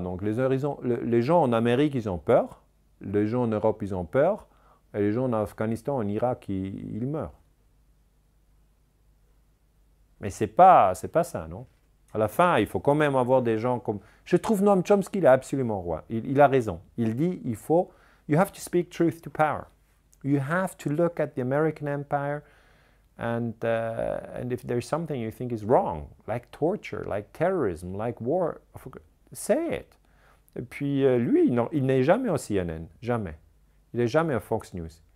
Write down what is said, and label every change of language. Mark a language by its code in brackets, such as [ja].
[fr] Donc les gens en Amérique, ils ont peur, les gens en Europe, ils ont peur, et les gens en Afghanistan, en Irak, ils meurent. Mais c'est pas ça, non? À la fin, il faut quand même avoir des gens comme... Je trouve Noam Chomsky, il est absolument roi. Il a raison. [en] Il dit, you have to speak truth to power. You have to look at the American empire and if there's something you think is wrong, like torture, like terrorism, like war, say it. [fr] Et puis lui, non, il n'est jamais au CNN, jamais. Il n'est jamais à Fox News.